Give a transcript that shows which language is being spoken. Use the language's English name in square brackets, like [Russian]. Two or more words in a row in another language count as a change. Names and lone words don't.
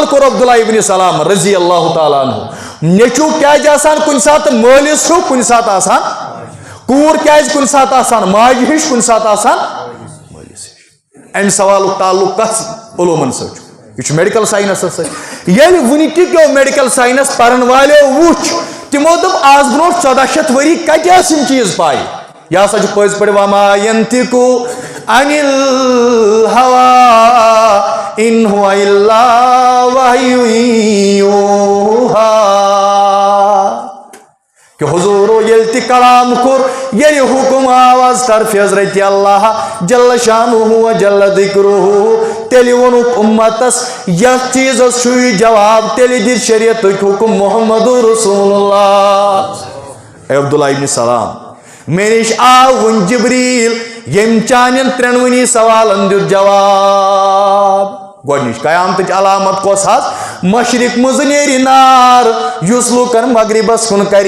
[Kashmiri] کوٚر عبداللہ ابن سلام [Arabic] رضی اللہ تعالیٰ عنہ [Kashmiri] نیٚچوٗ کیازِ آسان کُنہِ ساتہٕ مٲلِس ہیوٗ کُنہِ ساتہٕ آسان کوٗر کیازِ کُنہِ ساتہٕ آسان ماجہِ ہِش کُنہِ ساتہٕ آسان مٲلِس ہِش امہِ سوالُک تعلُق کتھ علوٗمن سۭتۍ چھُ یہ چھُ [English] medical sciences [Kashmiri] سۭتۍ ییٚلہِ وُنہِ تہِ پیٚو [English] medical science [Kashmiri] پرن والیو وُچھ تِمو دوٚپ آز برونٛٹھ 1400 ؤری کتہِ ٲسۍ یِم چیٖز پاے یہِ ہسا چھُ پٔزۍ پٲٹھۍ [Arabic] وما ینطقُ عن الہوا ان هو الا وحی یوحیٰ [Kashmiri] کہ حضورو ییٚلہِ تہِ کلام کوٚر ییٚلہِ حُکم آو از طرفِ حضرتِ اللہ [Arabic] جل شانہ و جل ذکرہ [Kashmiri] تیٚلہِ ووٚنُکھ اُمتس یتھ چیٖزس چھُ یہِ جواب تیٚلہِ دِتۍ شریعتُک حُکم محمد رسول اللہ اے عبداللہ ابن سلام مےٚ نِش آو وُنۍ جبریٖل ییٚمۍ چانٮ۪ن ترٛٮ۪نوٕنی سوالن دیُت جواب گۄڈنِچ قیامتٕچ علامت کۄس حظ مشرق منٛزٕ نیرِ نار یُس لُکن مغربس کُن کرِ